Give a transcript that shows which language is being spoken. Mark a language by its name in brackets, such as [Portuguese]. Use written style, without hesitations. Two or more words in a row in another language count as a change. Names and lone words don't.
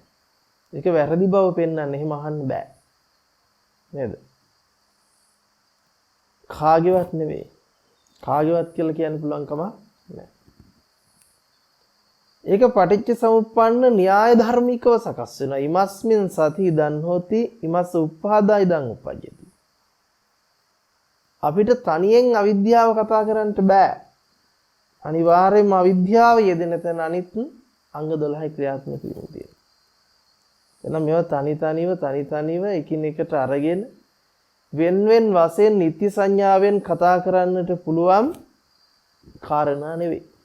[Sinhala] ඒක වැරදි බව පෙන්වන්න එහෙම අහන්න බෑ. නේද? කාගේවත් නෙවෙයි. කාගේවත් කියලා කියන්න පුළුවන් කම නැහැ. ඒක [Pali] පටිච්ච සමුප්පන්න [Sinhala] න්‍යාය ධර්මිකව සකස් වෙනවා. [Pali] ඉමස්මින් සති දන් හොති ඉමස්ස උප්පාදාය දන් උපජ්ජති. [Sinhala] අපිට තනියෙන් අවිද්‍යාව කතා කරන්න බෑ. අනිවාර්යයෙන්ම අවිද්‍යාව යෙදෙන තැන අනිත් අංග 12 ක්‍රියාත්මක වීම තියෙනවා. එහෙනම් මේවා තනි තනිව එකිනෙකට අරගෙන වෙන් වශයෙන් නිත්‍ය සංඥාවෙන් කතා කරන්නට පුළුවන් කාරණා නෙවෙයි.